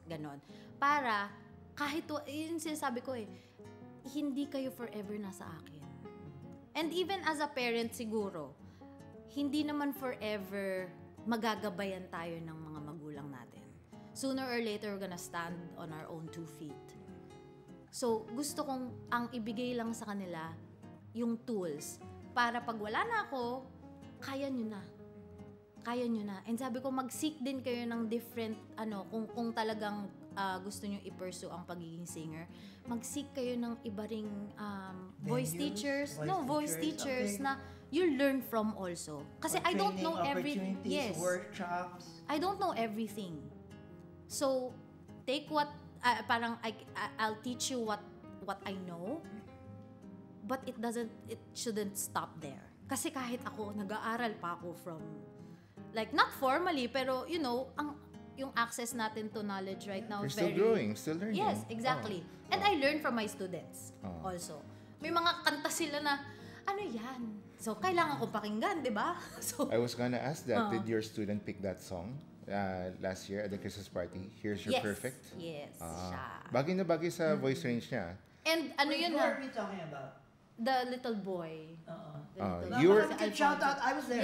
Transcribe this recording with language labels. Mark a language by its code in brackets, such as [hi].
[tl] Ganon. Para, kahit, yun sinasabi ko hindi kayo forever nasa akin. [en] And even as a parent [tl] siguro, hindi naman forever magagabayan tayo ng mga magulang natin. [en] Sooner or later, we're gonna stand on our own 2 feet. [tl] So, gusto kong ang ibigay lang sa kanila yung tools para pag wala na ako, kaya nyo na. Kaya nyo na. And sabi ko, mag-seek din kayo ng different, kung talagang gusto nyo i-pursue ang pagiging singer, mag-seek kayo ng iba ring voice teachers. [en] Voice teachers okay. na you learn from also. Kasi I don't know everything. Yes. Workshops. I don't know everything. So, take what, I'll teach you what I know, but it shouldn't stop there. [tl] Kasi kahit ako, nag-aaral pa ako [en] from, like, not formally, [tl] pero, yung access natin [en] to knowledge right now You're very... still growing, still learning. Yes, exactly. And I learn from my students also. [tl] May mga kanta sila na, ano yan? So, kailangan ko pakinggan, di ba? So, [en] I was gonna ask that. Did your student pick that song last year at the Christmas party? Here's Your yes. Perfect? Yes, siya. [tl] Bagay na bagay sa [en] voice range [tl] niya. And ano yun [en] Who [tl] na? [en] are we talking about? The little boy. The little You boy. were- Let's get shout out. I was there.